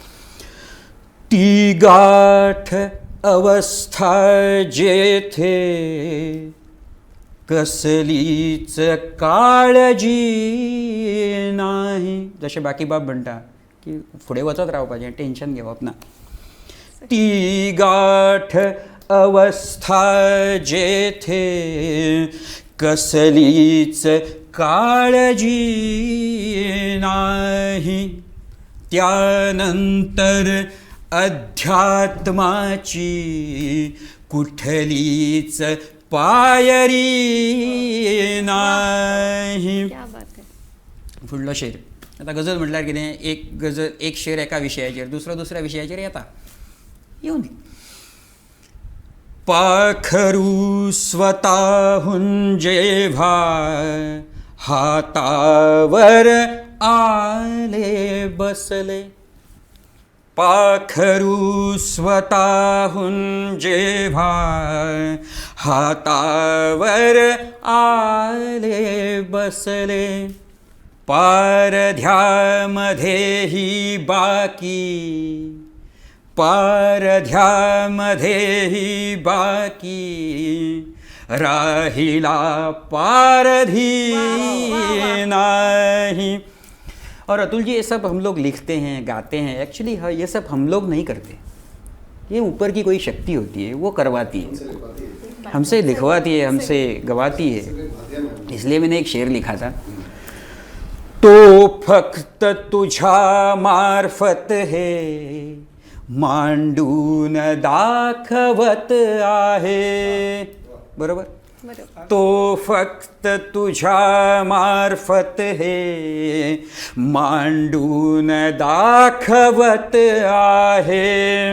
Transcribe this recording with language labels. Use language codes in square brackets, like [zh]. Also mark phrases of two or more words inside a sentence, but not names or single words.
[mr] ती गाठ अवस्था जेथे कसलीच काळजी नाही. [kok] जशे बाकी बाब म्हणटा की फुडें वचत रावपाचें, टेन्शन घेवप ना. [mr] ती गाठ अवस्था जेथे कसलीच काळजी नाही. त्यानंतर अध्यात्माची कुठलीच पायरी नाही. [kok] फुडलो शेर. आता गजल म्हटल्यार कितें, एक शेर एका विशयाचेर, दुसऱ्या विशयाचेर येता, येवन [mr] पाखरू स्वतःहून जेव्हा हातावर आले बसले. पाखरू स्वतःहून जेव्हा हातावर आले बसले. पारध्यामध्येही बाकी राहिला पारधी नाही. [hi] और अतुल जी, ये सब हम लोग लिखते हैं, गाते हैं, एक्चुअली ये सब हम लोग नहीं करते. ये ऊपर की कोई शक्ति होती है, वो करवाती है, हमसे लिखवाती है, हमसे गवाती है. इसलिए मैंने एक शेर लिखा था. [mr] तो फक्त तुझ्या मार्फत है मांडून दाखवत आहे. बरोबर. तो फक्त तुझ्या मार्फत हे मांडून दाखवत आहे.